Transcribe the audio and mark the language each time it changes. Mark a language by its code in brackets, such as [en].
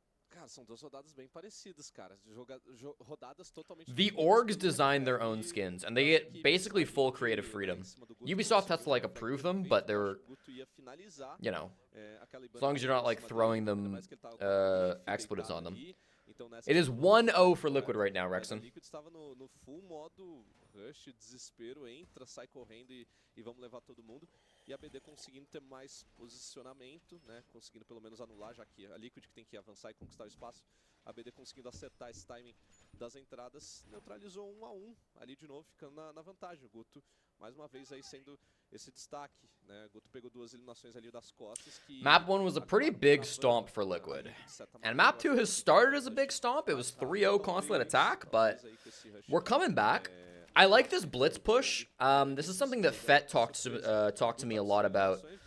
[pt] Cara, são duas rodadas bem parecidas, cara. Rodadas totalmente [en] The orgs design their own skins, and they get basically full creative freedom. Ubisoft has to, like, approve them, but they're, you know, as long as you're not, like, throwing them expletives on them. It is 1-0 for Liquid right now, Rexon. [pt] Liquid estava no full modo rush, desespero, entra, sai correndo e vamos levar todo mundo. E a BD conseguindo ter mais posicionamento, né? Conseguindo pelo menos anular, já que a Liquid que tem que avançar e conquistar o espaço. A BD conseguindo acertar esse timing das entradas, neutralizou 1-1 ali de novo, ficando na vantagem. O Guto, mais uma vez aí sendo esse destaque, né? O Guto pegou 2 eliminações ali das costas. [en] Map 1 was a pretty big stomp for Liquid. And Map 2 has started as a big stomp. It was 3-0 consulate attack, but we're coming back. I like this blitz push. This is something that Fett talked to me a lot about.